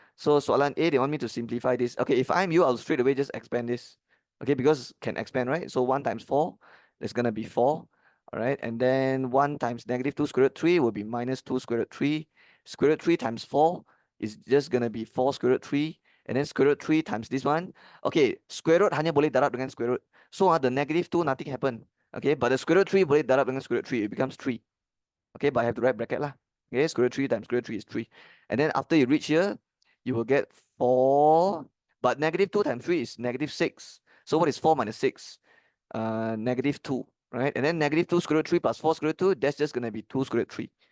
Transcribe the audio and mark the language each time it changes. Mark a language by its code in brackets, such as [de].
[en] So soalan A, they want me to simplify this. Okay, if I'm you, I'll straight away just expand this. Okay, because can expand, right? So 1 times 4, that's gonna be 4. All right, and then 1 times negative 2 square root 3 will be minus 2 square root 3. Square root 3 times 4 is just gonna be 4 square root 3. and then square root 3 times this one. [ms] Okay, square root hanya boleh darab dengan square root. [en] So the negative 2 nothing happen. Okay, but the square root 3 [ms] boleh darab dengan [en] square root 3, it becomes 3. Okay, but I have to write bracket lah. Okay, square root 3 times square root 3 is 3. And then after you reach here, you will get 4, but negative 2 times 3 is negative 6. So what is 4 minus 6? Negative 2, right? And then negative 2 square root 3 plus 4 square root 2, that's just going to be 2 square root 3.